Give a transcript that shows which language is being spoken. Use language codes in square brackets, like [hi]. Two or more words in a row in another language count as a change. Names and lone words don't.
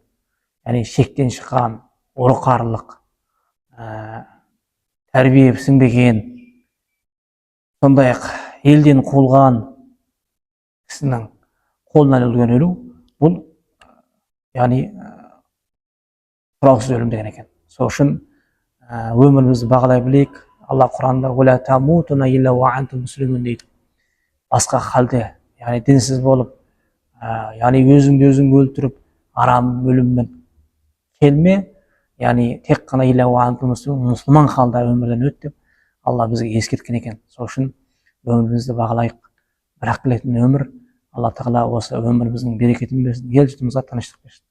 [kk] Яғни шектен шыққан, ұры-қарылық, тәрбие сіңбеген, сондай-ақ елден қуылған кісінің қолынан өлген өлу, бұл яғни сұраусыз өлім деген екен. Сол үшін өмірімізді бағалай білейік. Алла Құранда [ar] وَلَا تَمُوتُنَ إِلَّا وَأَنْتُمْ مُسْلِمُونَ дейді. [kk] Басқа халде, яғни дінсіз болып, яғни өзіңді өзің өлтіріп, арам өліммен келме, яғни тек қана [ar] إِلَّا وَأَنْتُمْ مُسْلِمُونَ, [kk] мұсылман халда өмірден өт деп Алла бізге ескерткен екен. Сол үшін өмірімізді бағалайық. Бірақ келетін өмір, Алла Тағала осы өміріміздің берекетін берсін, ел жұртымызға тыныштық берсін.